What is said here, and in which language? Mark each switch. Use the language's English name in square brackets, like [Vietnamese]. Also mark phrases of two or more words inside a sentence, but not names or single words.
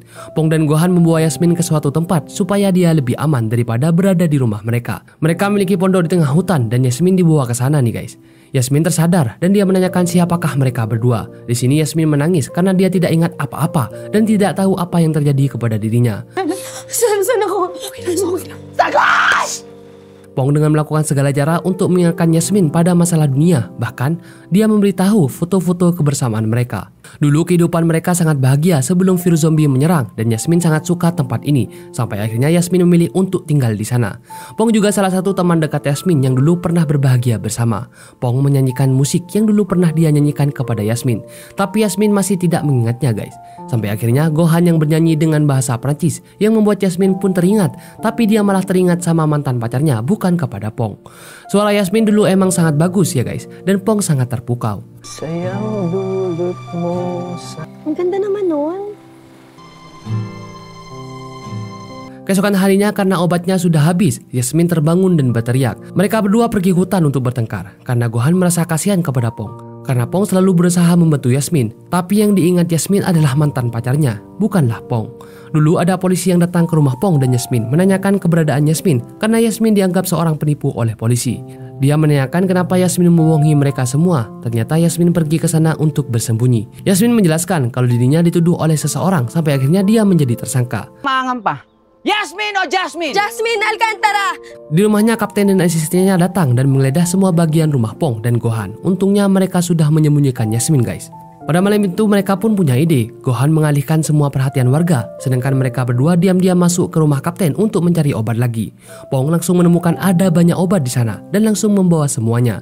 [Indonesian] Pong dan Gohan membawa Yasmin ke suatu tempat supaya dia lebih aman daripada berada di rumah mereka. Mereka memiliki pondok di tengah hutan dan Yasmin dibawa ke sana nih guys. Yasmin tersadar dan dia menanyakan siapakah mereka berdua. Di sini Yasmin menangis karena dia tidak ingat apa-apa dan tidak tahu apa yang terjadi kepada dirinya. [Filipino] Saan ako? [Indonesian] Pong dengan melakukan segala cara untuk mengingatkan Yasmin pada masalah dunia. Bahkan, dia memberitahu foto-foto kebersamaan mereka. Dulu kehidupan mereka sangat bahagia sebelum virus zombie menyerang dan Yasmin sangat suka tempat ini. Sampai akhirnya Yasmin memilih untuk tinggal di sana. Pong juga salah satu teman dekat Yasmin yang dulu pernah berbahagia bersama. Pong menyanyikan musik yang dulu pernah dia nyanyikan kepada Yasmin. Tapi Yasmin masih tidak mengingatnya guys. Sampai akhirnya Gohan yang bernyanyi dengan bahasa Prancis yang membuat Yasmin pun teringat. Tapi dia malah teringat sama mantan pacarnya, bukan kepada Pong. Suara Yasmin dulu emang sangat bagus ya guys, dan Pong sangat terpukau. Sayang dulutmu. [Filipino] Ang ganda naman nun. [Indonesian] Keesokan harinya karena obatnya sudah habis, Yasmin terbangun dan berteriak. Mereka berdua pergi hutan untuk bertengkar karena Gohan merasa kasihan kepada Pong. Karena Pong selalu berusaha membantu Yasmin, tapi yang diingat Yasmin adalah mantan pacarnya, bukanlah Pong. Dulu ada polisi yang datang ke rumah Pong dan Yasmin menanyakan keberadaan Yasmin karena Yasmin dianggap seorang penipu oleh polisi. Dia menanyakan kenapa Yasmin membohongi mereka semua. Ternyata Yasmin pergi ke sana untuk bersembunyi. Yasmin menjelaskan kalau dirinya dituduh oleh seseorang sampai akhirnya dia menjadi tersangka. [Filipino] Mangan pa. Yasmin o Jasmine? Jasmine Alcantara! [Indonesian] Di rumahnya kapten dan asistennya datang dan menggeledah semua bagian rumah Pong dan Gohan. Untungnya mereka sudah menyembunyikan Yasmin guys. Pada malam itu mereka pun punya ide. Gohan mengalihkan semua perhatian warga, sedangkan mereka berdua diam-diam masuk ke rumah kapten untuk mencari obat lagi. Pong langsung menemukan ada banyak obat di sana dan langsung membawa semuanya.